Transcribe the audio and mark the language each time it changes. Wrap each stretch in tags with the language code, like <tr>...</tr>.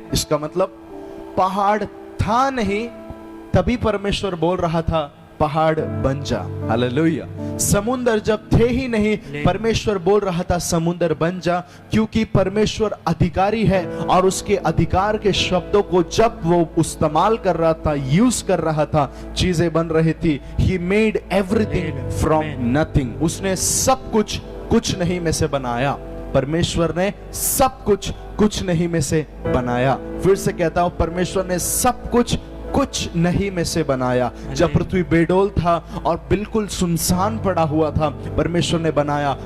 <hi>इसका मतलब पहाड़ था नहीं, तभी परमेश्वर बोल रहा था पहाड़ बन जा। हालेलुया। समुंदर जब थे ही नहीं, परमेश्वर बोल रहा था समुंदर बन जा, क्योंकि परमेश्वर अधिकारी है, और उसके अधिकार के शब्दों को जब वो इस्तेमाल कर रहा था, यूज कर रहा था, चीजें बन रही थी।</hi> <en>He made everything from nothing।</en> <hi>उसने सब कुछ कुछ नहीं में से बनाया। परमेश्वर ने सब कुछ कुछ नहीं में से बनाया। फिर से कहता हूं, परमेश्वर ने सब कुछ कुछ नहीं में से बनाया। जब पृथ्वी बेडोल था और बिल्कुल सुनसान पड़ा हुआ था, परमेश्वर ने बनाया।</hi>